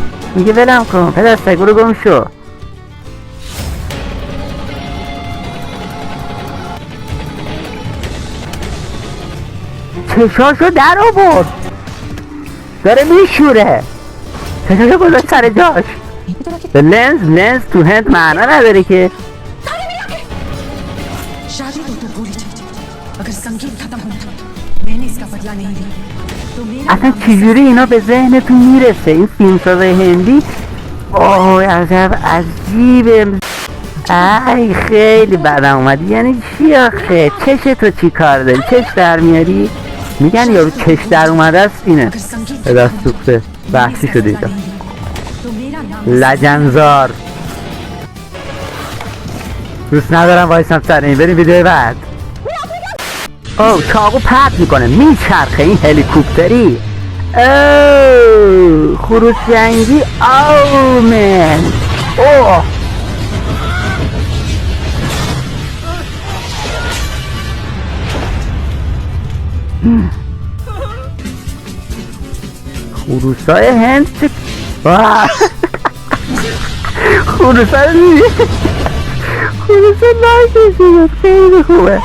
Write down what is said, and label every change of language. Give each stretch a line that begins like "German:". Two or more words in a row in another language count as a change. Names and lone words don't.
Persian: میگه ولم کن پدر سگ، برو گم شو. چشاشو در آورد، داره میشوره. چشاشو گذاشت سر جاش. لنز تو هند معنا نداره که.
Hindi: शादी तो पूरी थी, अगर संगीत खत्म होना था मैंने इसका बदला नहीं लिया तो मेरा
Persian: اصلا چجوری اینا به ذهنتون میرسه؟ این فیلمساز هندی اوه عجیبه. ای خیلی بدم اومد. یعنی چی آخه؟ چش تو چی کار داری؟ چش در میاری؟ میگن یارو چش در اومده است. اینه دست سوخته بحثی شده اینجا.
Hindi: तो मेरा नाम
Persian: لجنزار. دوست ندارم وایسم سر این. بریم ویدیو بعد. اوه چاقو پرت میکنه، میچرخه. این هلیکوپتری. اوه خروش جنگی. اوه من اوه خروسای هند چه خروسای لایکشون خیلی خوبه.